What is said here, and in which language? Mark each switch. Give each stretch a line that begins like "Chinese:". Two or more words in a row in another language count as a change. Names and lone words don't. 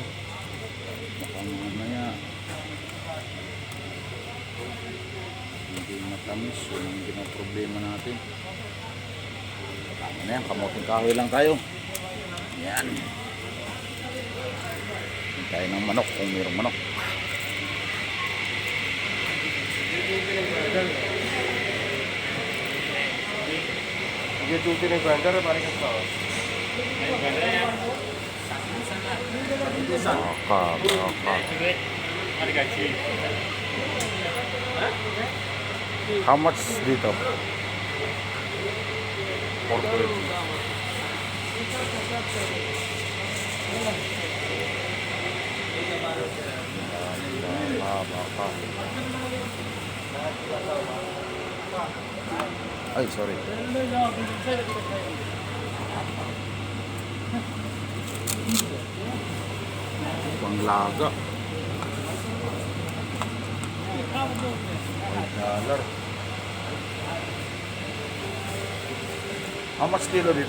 Filipino: Baka mamaya hindi matamis. Yun ang ginaproblema natin. Tama na yan, kamuting kahoy lang tayo. Yan. Hindi tayo ng manok kung mayroong manok.
Hindi: ये दूसरे ने बैंडर है पानी का
English: How much dito?
Filipino: 430. Ay,
English: sorry.
Filipino: Panglaga. $5.
English: How much kilo dito?